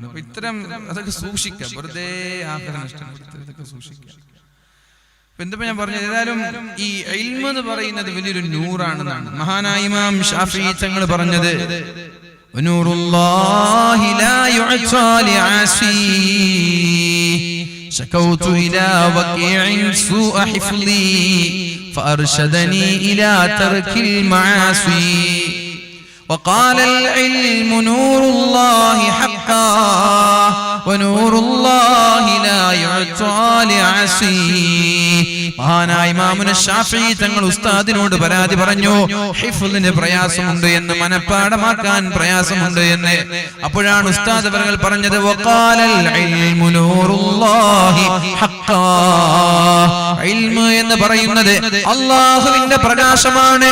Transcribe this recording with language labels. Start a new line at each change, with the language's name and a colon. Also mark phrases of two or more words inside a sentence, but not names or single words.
Malayalam: അപ്പൊ ഇത്തരം അതൊക്കെ സൂക്ഷിക്കാം, വെറുതെ ആഗ്രഹം ഇഷ്ടപ്പെടുത്തി ഇതൊക്കെ സൂക്ഷിക്കാം. എന്താ ഞാൻ പറഞ്ഞത്, ഏതായാലും ഈ ഇൽമ് എന്ന് പറയുന്നത് വലിയൊരു നൂറാണെന്നാണ് മഹാനായ ഇമാം ശാഫിഈ തങ്ങൾ പറഞ്ഞത്.
Arabic: ونور الله لا يؤتى لعاصي شكوت إلى وكيع سوء حفظي فأرشدني إلى ترك المعاصي وقال العلم نور الله حقا ونور الله لا يعطى لعصي
Malayalam: മഹാനായ ഇമാമുന ശാഫിഈ തങ്ങൾ ഉസ്താദിനോട് പരാതി പറഞ്ഞു, ഹിഫ്ളിന് പ്രയാസമുണ്ട് എന്ന്, മനപ്പാഠമാക്കാൻ പ്രയാസമുണ്ട് എന്ന്. അപ്പോഴാണ് ഉസ്താദ് അവர்கள் പറഞ്ഞത്,
Arabic: وقال العلم نور الله حقا,
Malayalam: ഇൽമു എന്ന് പറയുന്നത് അല്ലാഹുവിന്റെ പ്രകാശമാണ്.